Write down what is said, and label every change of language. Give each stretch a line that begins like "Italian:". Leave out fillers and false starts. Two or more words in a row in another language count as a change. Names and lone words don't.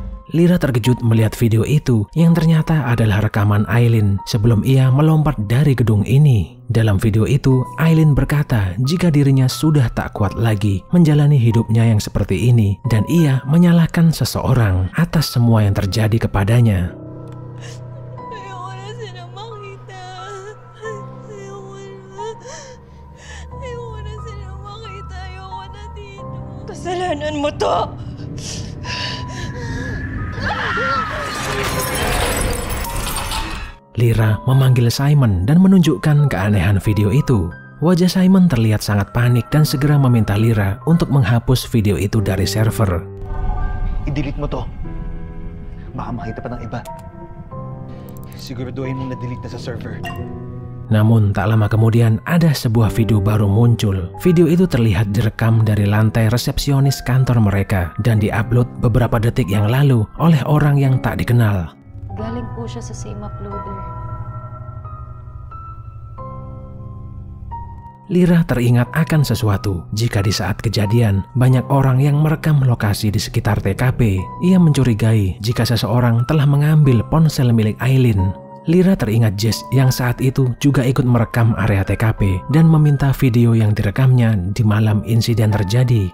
Indonesian: Lira terkejut melihat video itu yang ternyata adalah rekaman Aileen sebelum ia melompat dari gedung ini. Dalam video itu, Aileen berkata jika dirinya sudah tak kuat lagi menjalani hidupnya yang seperti ini dan ia menyalahkan seseorang atas semua yang terjadi kepadanya.
Filipino: Ayoko na sila makita. Ayoko na sila makita. Ayoko na dito. Kasalanan mo to!
Indonesian: Lira memanggil Simon dan menunjukkan keanehan video itu. Wajah Simon terlihat sangat panik dan segera meminta Lira untuk menghapus video itu dari server.
Filipino: I-delete mo to. Baka makita pa ng iba. Siguraduhin mong na-delete na sa server.
Indonesian: Namun tak lama kemudian ada sebuah video baru muncul. Video itu terlihat direkam dari lantai resepsionis kantor mereka dan diupload beberapa detik yang lalu oleh orang yang tak dikenal.
Filipino: Galing po siya sa
English: same uploader.
Indonesian: Lira teringat akan sesuatu jika di saat kejadian banyak orang yang merekam lokasi di sekitar TKP. Ia mencurigai jika seseorang telah mengambil ponsel milik Aileen. Lira teringat Jess yang saat itu juga ikut merekam area TKP dan meminta video yang direkamnya di malam insiden terjadi.